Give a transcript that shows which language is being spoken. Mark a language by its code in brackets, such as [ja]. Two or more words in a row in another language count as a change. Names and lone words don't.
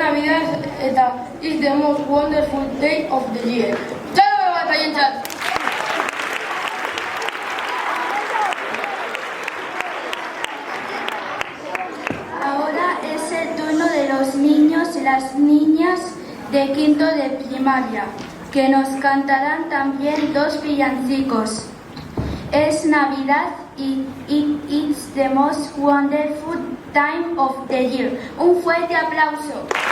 [eu] berriaz eta [en] is the most wonderful day of the year. [eu] Txalo bat haientzat! [es] Ahora es el turno de los niños y las niñas de quinto de primaria, que nos cantarán también dos villancicos. Es Navidad y [en] it's the most wonderful time of the year. [es] Un fuerte aplauso.